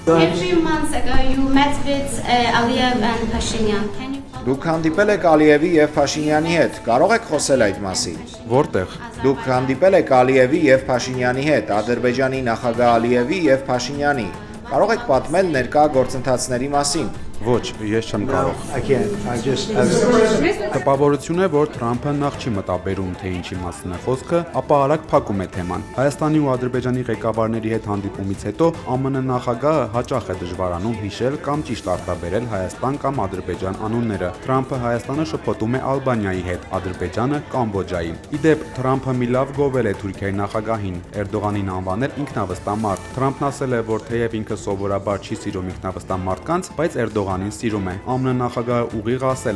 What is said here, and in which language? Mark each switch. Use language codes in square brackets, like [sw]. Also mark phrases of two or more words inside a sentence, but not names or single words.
[hy] Դուք հանդիպել եք Ալիևի եւ Փաշինյանի հետ, կարող եք խոսել այդ մասին։ Որտեղ։ Դուք հանդիպել եք Ալիևի եւ Փաշինյանի հետ, Ադրբեջանի նախագահ Ալիևի եւ Փաշինյանի։ Կարող եք պատմել ներկա գործընթացների մասին։ Ոչ, ես չեմ կարող։ [en] I can't. I just [hy] Տպավորություն է, որ Թրամփը նախ չի մտաբերում, թե ինչի մասին է խոսքը, ապա արագ փակում է թեման։ Հայաստանի ու Ադրբեջանի ղեկավարների հետ հանդիպումից հետո ԱՄՆ նախագահը հաճախ է դժվարանում հիշել կամ ճիշտ արտաբերել Հայաստան կամ Ադրբեջան անունները։ Թրամփը Հայաստանը շփոթում է Ալբանիայի հետ, Ադրբեջանը Կամբոջայի։ Իդեպ Թրամփը մի լավ գովել է Թուրքիայի նախագահին, Էրդողանին անվանել ինքնավստահ մարդ։ Թրամփն ասել է, որ թեև ինքը սովորաբար չի սիրում ինքնավստահ մարդկանց, բայց Էրդողանին սիրում է։ ԱՄՆ նախագահը ուղիղ ասել